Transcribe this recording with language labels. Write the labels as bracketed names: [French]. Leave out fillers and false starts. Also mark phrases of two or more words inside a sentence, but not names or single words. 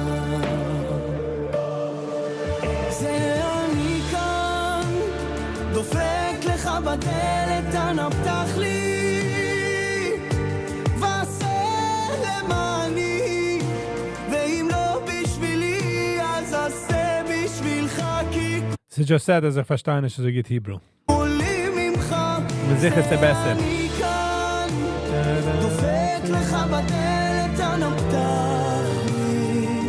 [Hebrew] זה אני כאן, דופק לך בדלת, אנא פתח לי ועשה למעני, ואם לא בשבילי אז עשה בשבילך, כי [English] Sie just said as if I [German] verstehe nicht so gut [English] Hebrew. [Hebrew] כולי ממך. [German] זה sicher ist der Beste. [Hebrew] אני כאן, דופק לך בדלת, אנא פתח לי,